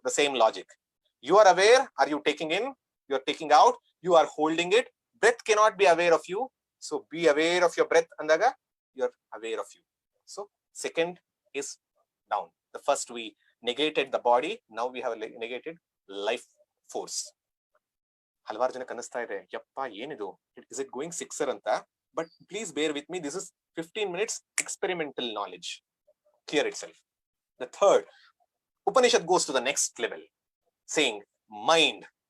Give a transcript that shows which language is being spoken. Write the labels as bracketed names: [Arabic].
[English] The same logic. You are aware. Are you taking in? You are taking out. You are holding it. Breath cannot be aware of you. So be aware of your breath. [Kannada] Andaga, [English] you are aware of you. So second is down. The first we negated the body. Now we have negated life force. [Kannada] ಹಲವಾರು ಜನಕ್ಕೆ ಅನ್ನಿಸ್ತಾ ಇದೆ, ಯಪ್ಪ ಏನಿದು, [English] is it going sixer [Kannada] ಅಂತ? [English] But please bear with me, this is 15 minutes experimental knowledge. Clear itself. The third, Upanishad goes to the next level, saying mind.